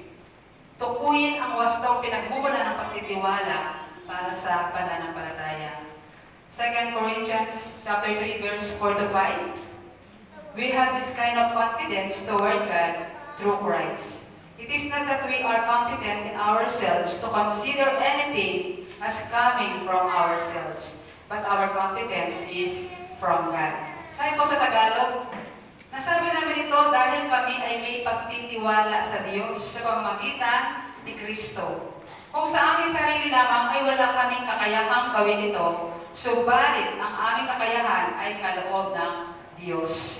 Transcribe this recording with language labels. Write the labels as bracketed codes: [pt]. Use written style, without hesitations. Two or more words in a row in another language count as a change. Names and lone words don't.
[tl] Tukuyin ang wastong pinagmumula ng pagtitiwala para sa pananampalataya. [en] 2 Corinthians chapter 3, verse 4 to 5. We have this kind of confidence toward God through Christ. It is not that we are competent in ourselves to consider anything as coming from ourselves, but our competence is from God. [tl] Sabi po sa Tagalog, nasabi namin ito dahil kami ay may pagtitiwala sa Diyos sa pamamagitan ni Kristo. Kung sa aming sarili lamang ay wala kaming kakayahang gawin ito, subalit ang aming kakayahan ay kaloob ng Diyos.